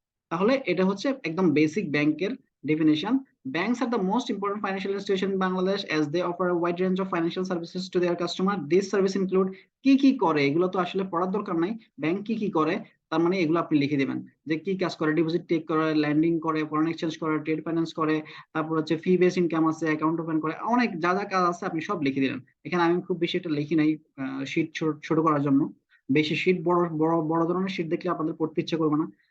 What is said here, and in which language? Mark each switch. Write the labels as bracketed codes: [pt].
[bn] তাহলে এটা হচ্ছে একদম বেসিক ব্যাংকের definition. [en] Banks are the most important financial institution in Bangladesh as they offer a wide range of financial services to their customer. These service include [bn] কি কি করে, এগুলো তো আসলে পড়ার দরকার নাই। ব্যাংক কি কি করে তার মানে এগুলো আপনি লিখে দিবেন, যে কি কাজ করে। ডিপোজিট টেক করে, ল্যান্ডিং করে, ফরেন এক্সচেঞ্জ করে, ট্রেড ফাইন্যান্স করে, তারপর হচ্ছে ফি বেস ইনকাম আছে, অ্যাকাউন্ট ওপেন করে, অনেক যা যা কাজ আছে আপনি সব লিখে দিলেন। এখানে আমি খুব বেশি একটা লিখি নাই শীট ছোট করার জন্য। বেশি শীট, বড় বড় বড় ধরনের শীট দেখলে আপনাদের পড়তে ইচ্ছে করবে না।